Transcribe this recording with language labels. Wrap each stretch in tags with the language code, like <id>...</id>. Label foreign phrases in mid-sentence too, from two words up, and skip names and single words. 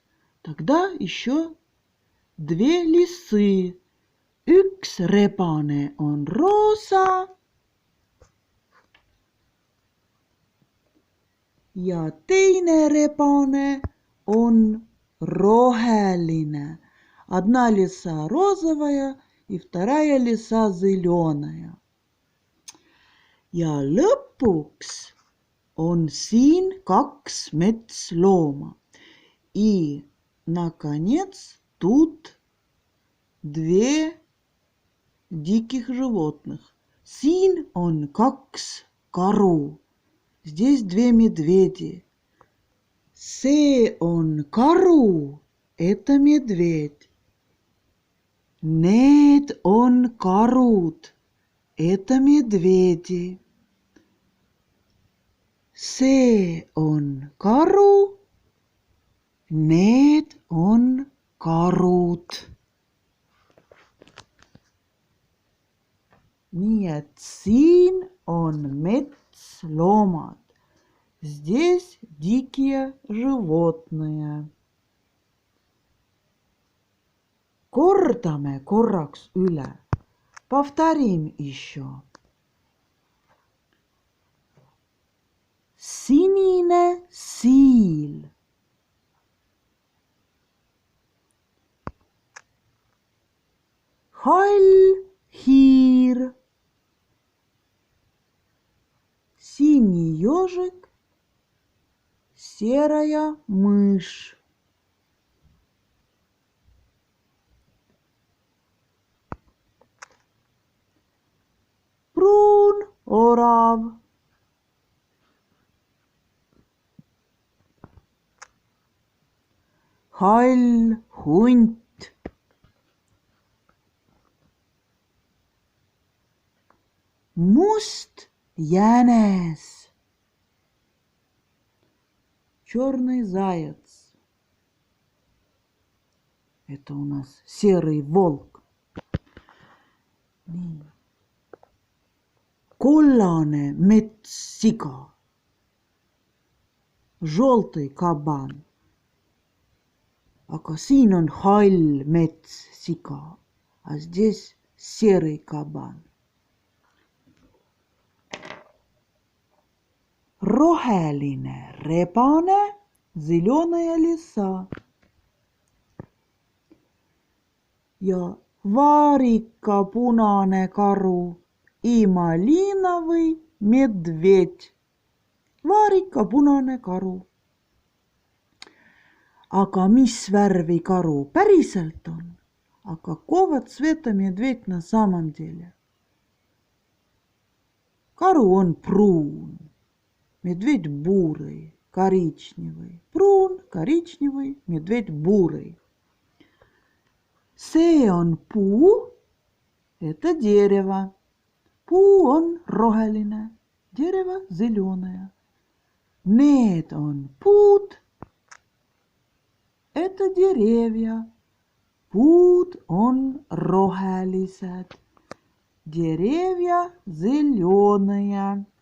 <ru>Тогда еще 2 лисы.</ru> <et>Üks rebane on roosa ja teine rebane on roheline.</et> <ru>Одна лиса розовая и вторая лиса зеленая.</ru> <et>Ja lõpuks on siin 2 metslooma.</et> <ru>И, наконец, тут 2 диких животных.</ru> <et>Siin on 2 karu.</et> <ru>Здесь 2 медведи.</ru> <et>See on karu.</et> <ru>Это медведь.</ru> <et>Need on karud.</et> <ru>Это медведи.</ru> <et>See on karu. Need on karud. Nii et siin on metsloomad.</et> <ru>Здесь дикие животные.</ru> <et>Kordame korraks üle.</et> <ru>Повторим еще.</ru> <et>Sinine siil. Hall hiir.</et> <ru>Синий ежик, серая мышь.</ru> <et>Pruun orav. Hall hunt. Must jänes.</et> <ru>Черный заяц. Это у нас серый волк.</ru> <et>Kollane metssiga.</et> <ru>Желтый кабан.</ru> <et>Aga siin on hall metssiga.</et> <ru>А здесь серый кабан.</ru> <et>Roheline rebane,</et> <ru>зеленая лиса.</ru> <et>Ja varikapunane karu</et> <ru>и малиновый медведь.</ru> <et>Vaarika punane karu. Aga mis värvi karu päriselt on?</et> <ru>А какого цвета медведь на самом деле?</ru> <et>Karu on pruun,</et> <ru>медведь бурый, коричневый. Прун, коричневый, медведь бурый.</ru> <et>See on puu,</et> <ru>это дерево.</ru> <et>Puu on roheline,</et> <ru>дерево зеленое.</ru> <et>Need on puud,</et> <ru>это деревья.</ru> <et>Puud on rohelised,</et> <ru>деревья зеленые.</ru>